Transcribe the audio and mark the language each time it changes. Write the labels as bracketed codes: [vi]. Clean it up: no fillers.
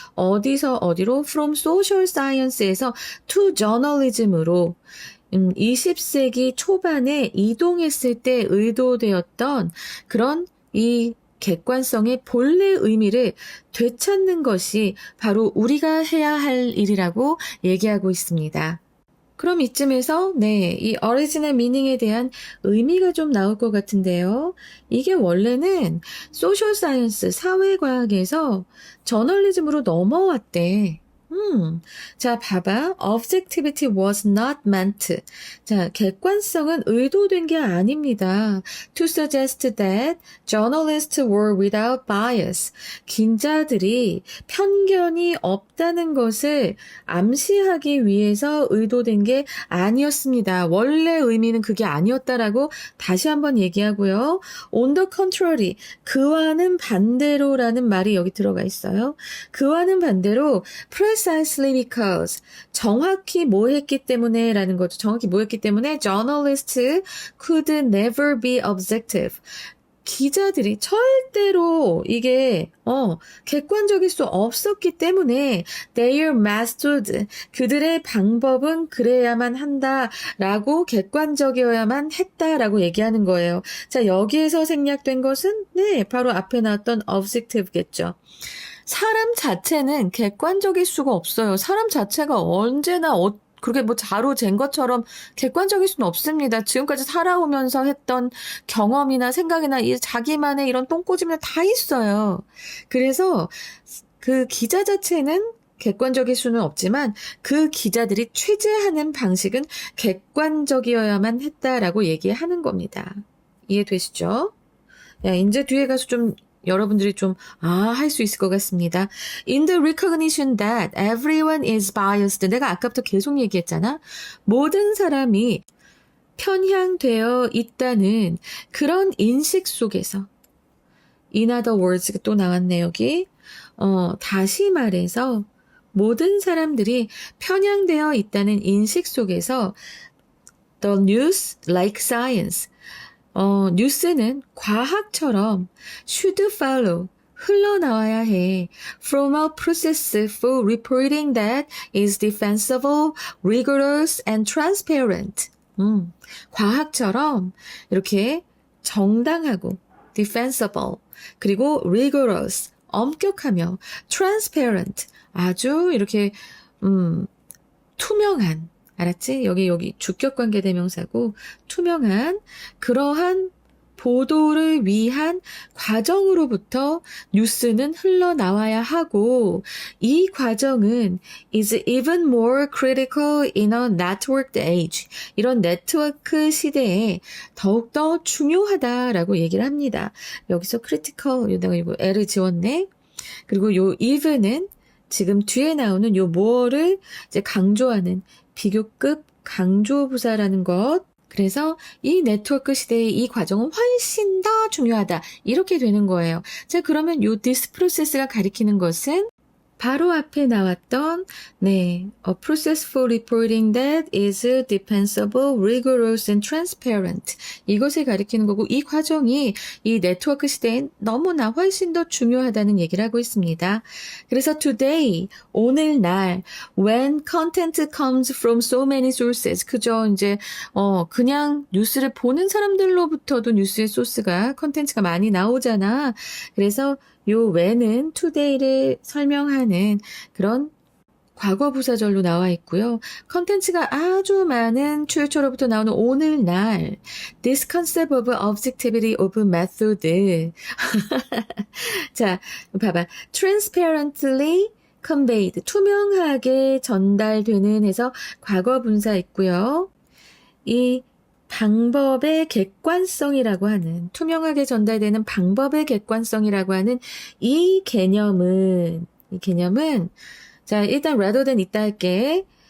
[ko] 어디서 어디로? [en] from social science [ko] 에서 [en] to journalism [ko] 으로 20세기 초반에 이동했을 때 의도되었던 그런 이 객관성의 본래 의미를 되찾는 것이 바로 우리가 해야 할 일이라고 얘기하고 있습니다. 그럼 이쯤에서 이 original meaning에 대한 의미가 좀 나올 것 같은데요. 이게 원래는 social science, 사회과학에서 저널리즘으로 넘어왔대. 자, 봐봐. [en] Objectivity was not meant. [ko] 자, 객관성은 의도된 게 아닙니다. [en] To suggest that journalists were without bias. [ko] 기자들이 편견이 없다는 것을 암시하기 위해서 의도된 게 아니었습니다. 원래 의미는 그게 아니었다라고 다시 한번 얘기하고요. [en] On the contrary, [ko] 그와는 반대로라는 말이 여기 들어가 있어요. 그와는 반대로 [en] precisely because [ko] 정확히 뭐 했기 때문에 라는 거죠. 정확히 뭐 했기 때문에 [en] journalists could never be objective. [ko] 기자들이 절대로 이게 객관적일 수 없었기 때문에 [en] their method, [ko] 그들의 방법은 그래야만 한다라고 객관적이어야만 했다라고 얘기하는 거예요. 자, 여기에서 생략된 것은 바로 앞에 나왔던 objective겠죠. 사람 자체는 객관적일 수가 없어요. 사람 자체가 언제나 그렇게 뭐 자로 잰 것처럼 객관적일 수는 없습니다. 지금까지 살아오면서 했던 경험이나 생각이나 자기만의 이런 똥꼬집이 다 있어요. 그래서 그 기자 자체는 객관적일 수는 없지만 그 기자들이 취재하는 방식은 객관적이어야만 했다라고 얘기하는 겁니다. 이해되시죠? 야, 이제 뒤에 가서 좀 여러분들이 좀 할 수 있을 것 같습니다. [en] In the recognition that everyone is biased. [ko] 내가 아까부터 계속 얘기했잖아. 모든 사람이 편향되어 있다는 그런 인식 속에서 [en] In other words, [ko] 또 나왔네 여기. 다시 말해서 모든 사람들이 편향되어 있다는 인식 속에서 [en] The news like science. [ko] 뉴스는 과학처럼 [en] should follow. [ko] 흘러나와야 해. [en] From a process for reporting that is defensible, rigorous, and transparent. [ko] 과학처럼 이렇게 정당하고 defensible, 그리고 rigorous, 엄격하며 transparent, 아주 이렇게 투명한, 알았지? 여기 주격관계 대명사고 투명한 그러한 보도를 위한 과정으로부터 뉴스는 흘러나와야 하고, 이 과정은 [en] is even more critical in a networked age. [ko] 이런 네트워크 시대에 더욱더 중요하다라고 얘기를 합니다. 여기서 critical, 내가 이거 L을 지웠네. 그리고 요 even은 지금 뒤에 나오는 요 more를 이제 강조하는 비교급 강조부사라는 것. 그래서 이 네트워크 시대의 이 과정은 훨씬 더 중요하다. 이렇게 되는 거예요. 자, 그러면 요 [en] this process가 [ko] 가리키는 것은 바로 앞에 나왔던 [en] a process for reporting that is defensible, rigorous, and transparent. [ko] 이것을 가리키는 거고, 이 과정이 이 네트워크 시대엔 너무나 훨씬 더 중요하다는 얘기를 하고 있습니다. [en] 그래서 today, [ko] 오늘날, [en] when content comes from so many sources, 그죠? [ko] 이제 그냥 뉴스를 보는 사람들로부터도 뉴스의 소스가, 컨텐츠가 많이 나오잖아. 그래서 요 when은 today를 설명하는 그런 과거 부사절로 나와 있고요. 컨텐츠가 아주 많은 출처로부터 나오는 오늘날 [en] this concept of objectivity of method. [ko] 자, 봐봐. [en] transparently conveyed. [ko] 투명하게 전달되는 해서 과거 분사 있고요. 이 방법의 객관성이라고 하는, 투명하게 전달되는 방법의 객관성이라고 하는 이 개념은 자, 일단 rather than 있다 할게.